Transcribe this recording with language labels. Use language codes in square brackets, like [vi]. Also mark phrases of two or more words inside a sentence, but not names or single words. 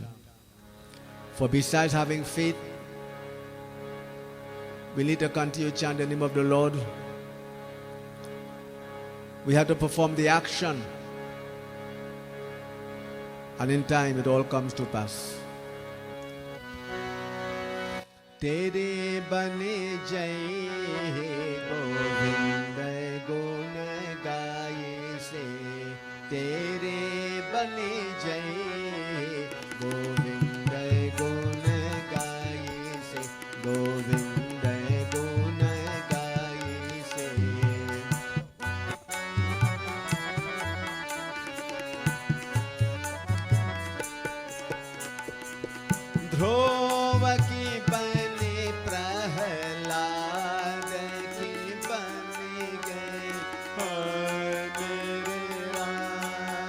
[en] For besides having faith, we need to continue to chant the name of the Lord. We have to perform the action. And in time, it all comes to pass. [hi] तेरे बने जय गोविंदा गुण गाए से. तेरे बने जय गोविंदा गुण गाए से. गोविंदा गुण गाए से. ध्रुव की बनी प्रहलाद की बनी गई मेरे राम